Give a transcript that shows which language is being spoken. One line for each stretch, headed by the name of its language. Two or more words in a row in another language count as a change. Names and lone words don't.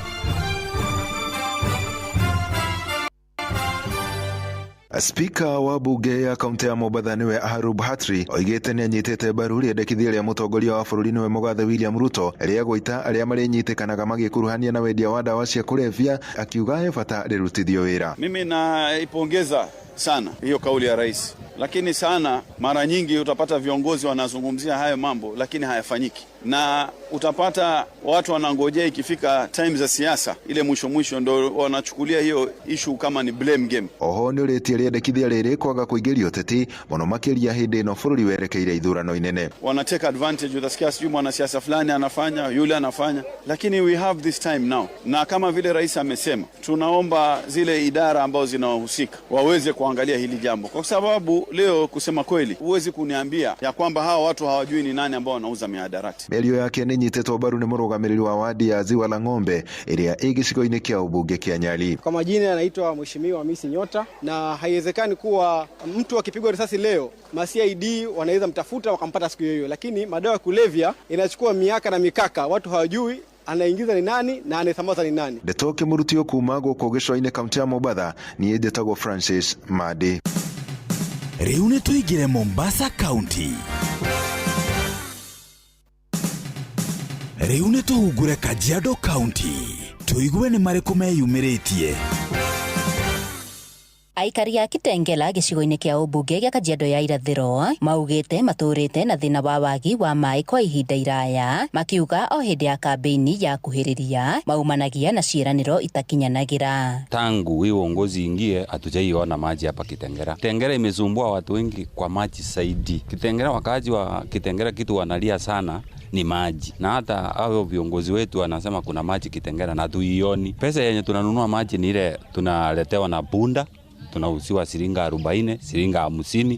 Kikuyu: Speaker wa bunge ya kaunti ya Mombasa niwe Aharub Hatri oigĩte nĩ anyitĩte mbaru rĩendekithia rĩa mũtongoria wa bũrũri niwe Mũgathe William Ruto rĩa gũita arĩa marĩnyitĩkanaga magĩkuruhania na wendia wa dawa cia kulevya, akiuga he bata rĩrutithio wĩra.
Swahili: Mimi naipongeza sana hiyo kauli ya rais, lakini sana mara nyingi utapata viongozi wanazungumzia hayo mambo lakini hayafanyiki, na utapata watu wanangojea ikifika time za siasa ile mwisho ndo wanachukulia hiyo issue kama ni
English: blame game.
Kikuyu: Oho nĩ ũrĩtie rĩendekithia rĩrĩ kwaga kũingĩrio ũteti mũno makĩria hĩndĩ ĩno bũrũri werekeire ithurano inene.
Swahili: Wana
English: take advantage,
Swahili: utasikia sijui mwanasiasa fulani anafanya, yule anafanya, lakini
English: we have this time now,
Swahili: na kama vile rais amesema tunaomba zile idara ambazo zinahusika waweze kuangalia hili jambo, kwa sababu leo kusema kweli huwezi kuniambia ya kwamba hawa watu hawajui ni nani ambao wanauza mihadarati.
Kikuyu: Mĩario yake nĩ nyitĩtwo mbaru nĩ mũrũgamĩrĩri wa wadi ya Ziwa la Ng'ombe ĩrĩa ĩ gĩcigo-inĩ kĩa ũmbunge kĩa Nyali.
Swahili: Kwa majina anaitwa Mheshimiwa Hamisi Nyota, na haiwezekani kuwa mtu akipigwa risasi leo ma-CID wanaweza mtafuta wakampata siku hiyo, lakini madawa ya kulevya inachukua miaka na mikaka, watu hawajui anaingiza ni nani na anasambaza ni nani.
Kikuyu: Ndeto Kĩmũrutio kuma gũkũ gĩcũa-inĩ kaunti ya Mombasa, niĩ ndĩtagwo Francis Madi. Rĩu nĩ tũingĩre Mombasa County. Rĩu nĩ tũhungũre Kajiado County. Tũigue nĩ marĩkũ meyumĩrĩtie. Aikari a Kitengela gĩcigo-inĩ kĩa ũmbunge gĩa Kajiado ya irathĩro maugĩte matũrĩte na thĩna wa wagi wa maĩ kwa ihinda iraya, makiuga o hĩndĩ ya kampeni ya kuhĩrĩria maumanagia na ciĩranĩro itakinyanagĩra.
Swahili: Tangu hii uongozi ingie hatujaiona maji hapa Kitengela. Kitengela imesumbua watu wengi kwa maji zaidi. Kitengela, wakazi wa Kitengela kitu wanalia sana ni maji, na hata hao viongozi wetu wanasema kuna maji Kitengela na tuioni. Pesa yenye tunanunua maji ni ile tunaletewa na bunda, tunauziwa shilinga 40, shilinga 50.